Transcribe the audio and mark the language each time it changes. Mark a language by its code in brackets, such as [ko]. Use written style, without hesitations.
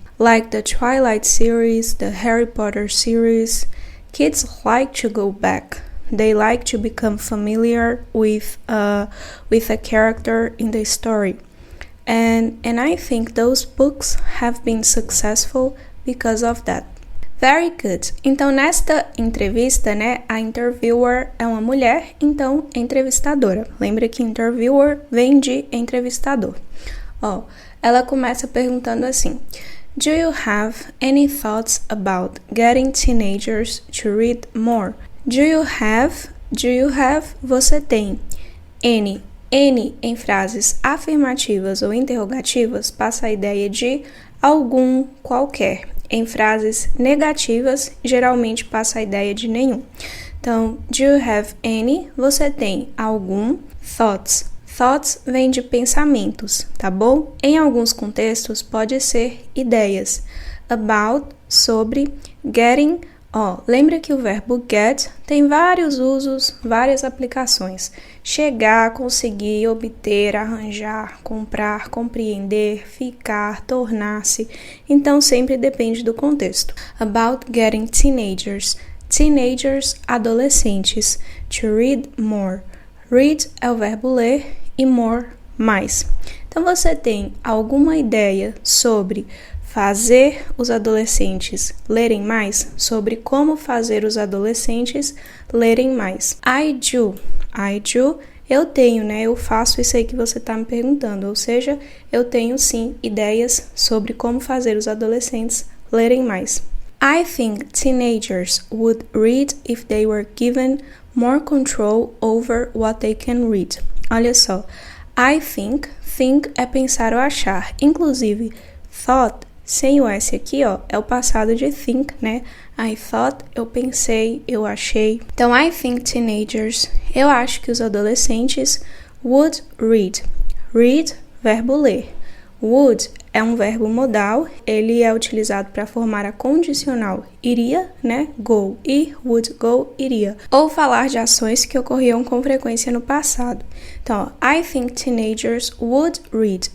[en] Like the Twilight series, the Harry Potter series, kids like to go back. They like to become familiar with a character in the story. And I think those books have been successful because of that. Very good. [pt] Então, nesta entrevista, né, a interviewer é uma mulher, então, entrevistadora. Lembra que interviewer vem de entrevistador. Ó, ela começa perguntando assim: [en] Do you have any thoughts about getting teenagers to read more? Do you have, [pt] você tem. Any em frases afirmativas ou interrogativas passa a ideia de algum, qualquer. Em frases negativas, geralmente passa a ideia de nenhum. Então, [en] do you have any? [pt] Você tem algum? Thoughts. Thoughts vem de pensamentos, tá bom? Em alguns contextos, pode ser ideias. About, sobre, getting. Ó, lembra que o verbo get tem vários usos, várias aplicações. Chegar, conseguir, obter, arranjar, comprar, compreender, ficar, tornar-se. Então, sempre depende do contexto. [en] About getting teenagers. Teenagers, adolescentes. To read more. [pt] Read é o verbo ler e more, mais. Então, você tem alguma ideia sobre fazer os adolescentes lerem mais? Sobre como fazer os adolescentes lerem mais. [en] I do, [pt] eu tenho, né? Eu faço isso aí que você está me perguntando. Ou seja, eu tenho sim ideias sobre como fazer os adolescentes lerem mais. [en] I think teenagers would read if they were given more control over what they can read. [pt] Olha só, I think é pensar ou achar. Inclusive, thought sem o S aqui, ó, é o passado de think, né? [en] I thought, [pt] eu pensei, eu achei. Então, [en] I think teenagers, [pt] eu acho que os adolescentes [en] would read. [pt] Read, verbo ler. Would é um verbo modal, ele é utilizado para formar a condicional iria, né? Go, ir, [en] would go, [pt] iria. Ou falar de ações que ocorriam com frequência no passado. [en] Então, I think teenagers would read.